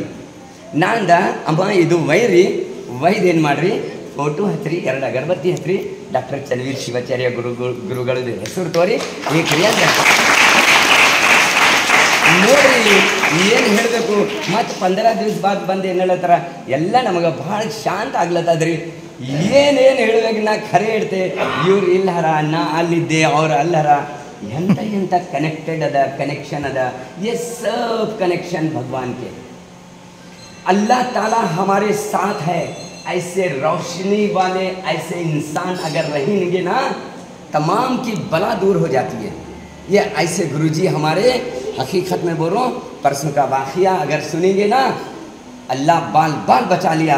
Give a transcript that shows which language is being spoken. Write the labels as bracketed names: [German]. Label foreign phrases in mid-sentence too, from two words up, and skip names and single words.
[Kannada] ನಾಂದ ಅಮ್ಮ ಇದು ವೈದ್ ಏನು ಮಾಡ್ರಿ, ಫೋಟೋ ಹಚ್ಚಿರಿ, 2 ಅಗರಬತ್ತಿ ಹಚ್ಚಿರಿ, ಡಾಕ್ಟರ್ ಚನ್ನವೀರ್ ಶಿವಾಚಾರ್ಯ ಗುರುಗಳದ್ದು ಹೆಸರು ತೋರಿ ಏಕ್ರಿ ಅಂತ ನೋಡ್ರಿ ಏನು ಹೇಳಬೇಕು. ಮತ್ತು 15 ದಿವಸ ಬಾದ್ ಬಂದು ಏನು ಹೇಳತ್ತಾರ, ಎಲ್ಲ ನಮಗೆ ಭಾಳ ಶಾಂತ ಆಗ್ಲತ್ತದ್ರಿ. ಏನೇನು ಹೇಳಬೇಕು, ನಾ ಖರೆ ಹೇಳ್ತೆ, ಇವ್ರು ಇಲ್ಲರ, ನಾ ಅಲ್ಲಿದ್ದೆ, ಅವ್ರು ಅಲ್ಲರ. [Hindi] ಎಂತ ಕನೆಕ್ಟೆಡ್ अदा कनेक्शन अदा. ये सब कनेक्शन भगवान के. अल्लाह ताला हमारे साथ है. ऐसे रोशनी वाले ऐसे इंसान अगर रहेंगे ना, तमाम की बला दूर हो जाती है. ये ऐसे गुरुजी हमारे, हकीकत में बोल रहा हूँ, परसों का वाक़िया अगर सुनेंगे ना, अल्लाह बाल बाल बचा लिया.